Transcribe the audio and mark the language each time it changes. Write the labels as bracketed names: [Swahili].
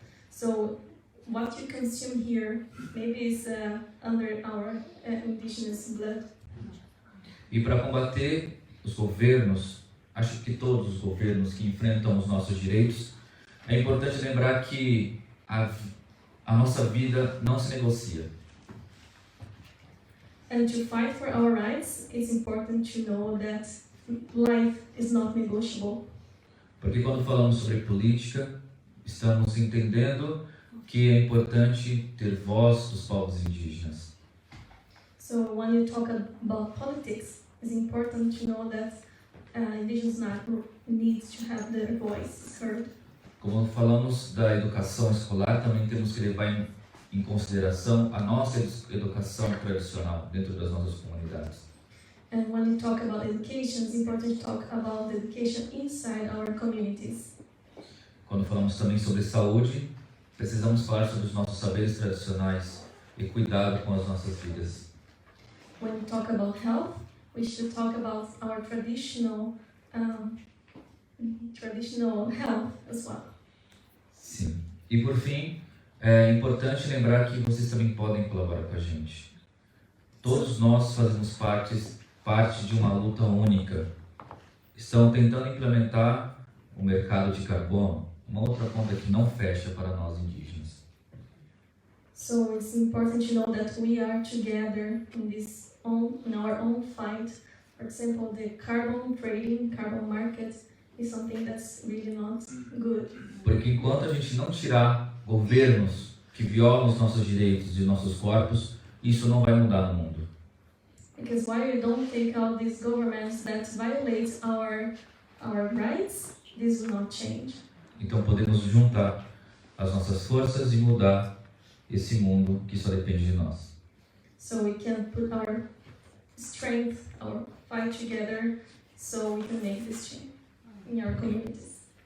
[English] So what you consume here maybe is under our indigenous blood. [Portuguese] E para combater os governos, acho que todos os governos que enfrentam os nossos direitos, é importante lembrar que a nossa vida não se negocia. [English] And to fight for our rights, it's important to know that life is not negotiable. [Portuguese] Porque quando falamos sobre política, estamos entendendo que é importante ter voz dos povos indígenas. [English] So when you talk about politics, it's important to know that indigenous need to have their voice heard. [Portuguese] Como falamos da educação escolar, também temos que levar em consideração a nossa educação tradicional dentro das nossas comunidades. [English] And when you talk about education, it's important to talk about the education inside our communities. [Portuguese] Quando falamos também sobre saúde, precisamos falar sobre os nossos saberes tradicionais e cuidado com as nossas vidas. [English] When we talk about health, we should talk about our traditional health as well. [Portuguese] Sim. E por fim, é importante lembrar que vocês também podem colaborar com a gente. Todos nós fazemos parte de uma luta única. Estão tentando implementar o mercado de carbono, uma outra conta que não fecha para nós indígenas. [English] So it's important to know that we are together in our own fight. For example, the carbon trading, carbon market is something that's really not good. [Portuguese] Porque enquanto a gente não tirar governos que violam os nossos direitos e nossos corpos, isso não vai mudar no mundo. [English] Because why we don't take out these governments that violate our rights, this will not change. [Portuguese] Então podemos juntar as nossas forças e mudar esse mundo que só depende de nós. [English] So we can put our strength, our fight together, so we can make this change in our communities.